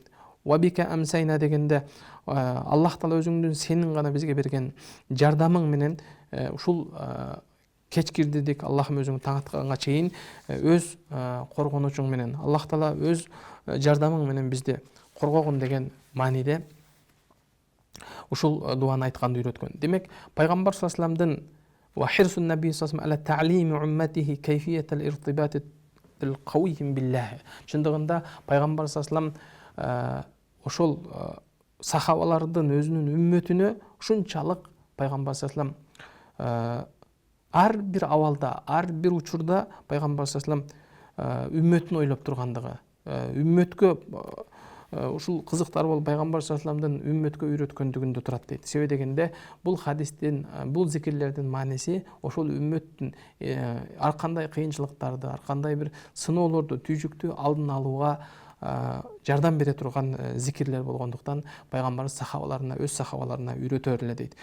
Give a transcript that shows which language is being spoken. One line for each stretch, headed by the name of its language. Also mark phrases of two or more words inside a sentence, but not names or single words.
Kyrgyz: Ва бика амсайна дегенде Аллах Таала өзүңдүн сенин гана бизге берген жардамың менен ушул кеч кирдик. Аллахым өзүң таң атканга чейин өз коргонучуң менен, Аллах Таала өз жардамың менен бизди коргогун деген мааниде ушул дуаны айтканды үйрөткөн. Демек, пайгамбар
Arabic: صلى الله عليه وسلم وحرص النبي صلى الله عليه وسلم على تعليم أمته كيفية الارتباط القوي بالله.
Kyrgyz: Шындыгында пайгамбар
Arabic: صلى الله عليه وسلم
Kyrgyz: ошол сахабалардын өзүнүн үммөтүнө ушунчалык пайгамбар
Arabic: صلى الله عليه وسلم
Kyrgyz: ар бир абалда, ар бир учурда пайгамбар
Arabic: صلى الله عليه وسلم
Kyrgyz: үммөтүн ойлоп тургандыгы, үммөткө ушул кызыктар болуп пайгамбар
Arabic: صلى الله عليه وسلم
Kyrgyz: үммөткө үйрөткөндүгүндө турат дейт. Себеби дегенде бул хадистин, бул зикирлердин мааниси ошол үммөттүн ар кандай кыйынчылыктарды, ар кандай бир сыноолорду, түйжүктү алдын алууга жардам бере турган зикирлер болгондуктан пайгамбарыбыз сахабаларына, өз сахабаларына үйрөтөр эле дейт.